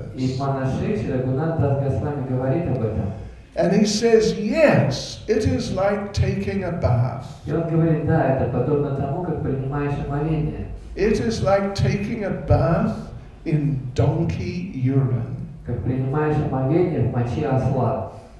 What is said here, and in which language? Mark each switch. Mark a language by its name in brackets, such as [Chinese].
[Russian] И [English] this. [Russian] в Манашикше Рагунат Дас Госвами говорит об этом. [English] And he says, yes, it is like taking a bath. [Russian] И он говорит, да, это подобно тому, как принимаешь омовение. [English] It is like taking a bath in donkey urine. [Russian] Как принимаешь омовение в моче осла.